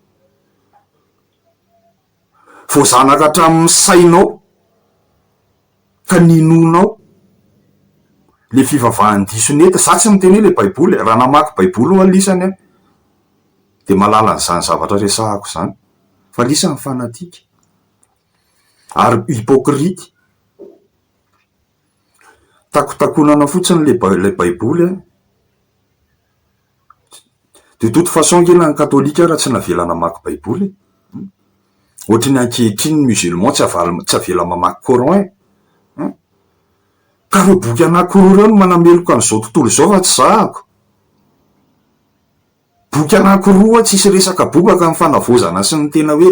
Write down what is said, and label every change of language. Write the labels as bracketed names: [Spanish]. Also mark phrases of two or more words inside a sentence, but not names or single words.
[Malagasy] vo zanaka hatramin'ny sainao ka ninonao le fivavahan'ny disoneta za tsy miteny hoe le baiboly raha namaky baiboly ho alisany de malala n'izany zavatra resahako zany fa lisany fanatika ary hipokrity takotakonana fotsiny le baiboly [French] de toute façon [Malagasy] kena ny katolika raha tsy navela namaky baiboly ohatrany ankehitriny musulman tsy avela mamaky coran ka reo boky anakiroa reo no manameloka an'izao tontolo izao fa tsy zahako boky anakiroa tsisy resaka bokaka ny fanavozana sy ny tena hoe